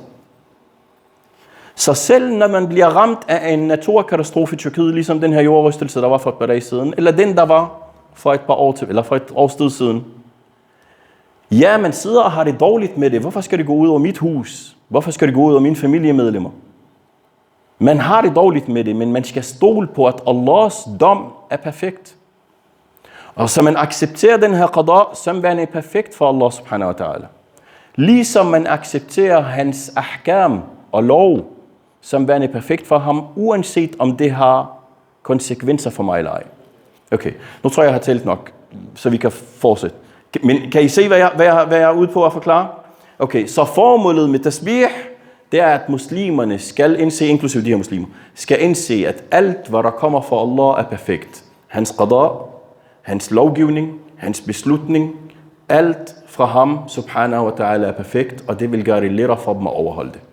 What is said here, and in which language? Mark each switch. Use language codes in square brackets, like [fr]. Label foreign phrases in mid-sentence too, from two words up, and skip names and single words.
[da] Så selv når man bliver ramt af en naturkatastrofe i Tyrkiet, ligesom den her jordrystelse, der var for et par dage siden, eller den, der var for et års tid siden, ja, man sidder og har det dårligt med det. Hvorfor skal det gå ud over mit hus? Hvorfor skal det gå ud over mine familiemedlemmer? Man har det dårligt med det, men man skal stole på, at Allahs dom er perfekt. Og så man accepterer den her qada, som værende perfekt for [ar] الله سبحانه وتعالى. [da] Ligesom man accepterer hans ahkam og lov, som værende perfekt for ham, uanset om det har konsekvenser for mig eller ej. Okay, nu tror jeg har talt nok, så vi kan fortsætte. Men kan I se, hvad jeg er ude på at forklare? Okay, så formålet med tasbih, det er, at muslimerne skal indse, inklusive de her muslimer, skal indse, at alt, hvad der kommer fra Allah, er perfekt. Hans qada, hans lovgivning, hans beslutning, alt fra ham, [ar] سبحانه وتعالى, [da] er perfekt, og det vil gøre det lettere for dem at overholde det.